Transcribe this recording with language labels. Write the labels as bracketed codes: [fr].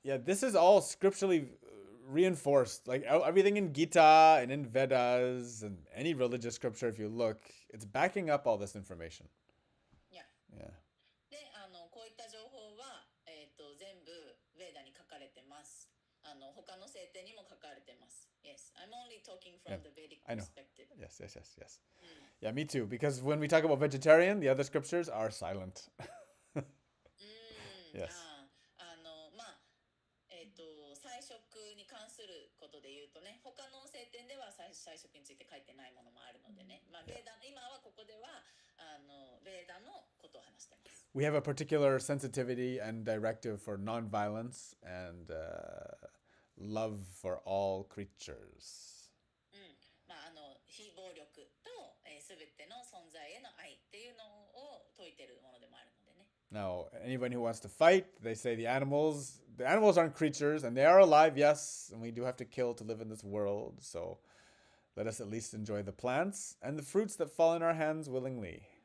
[en] Yeah, this is all scripturally reinforced. Like everything in Gita and in Vedas and any religious scripture, if you look, it's backing up all this information. Yeah. Yeah. [ja] で、こういった情報は、全部ベーダに書かれてます。他の聖典にも書かれてます。 [en] Yes, I'm only talking from the Vedic perspective. Yes. Yeah, me too. Because when we talk about vegetarian, the other scriptures are silent. Yes. [ja] まあ、菜食に関することで言うとね、他の聖典では菜食について書いてないものもあるのでね、まあ、ベーダ今はここではベーダのことを話してます。 [en] We have a particular sensitivity and directive for nonviolence and love for all creatures. [ja] まあ、非暴力とすべての存在への愛っていうのを説いているものでもあるのでね。 [en] Now, anyone who wants to fight, they say the animals aren't creatures, and they are alive, yes, and we do have to kill to live in this world, so let us at least enjoy the plants and the fruits that fall in our hands willingly.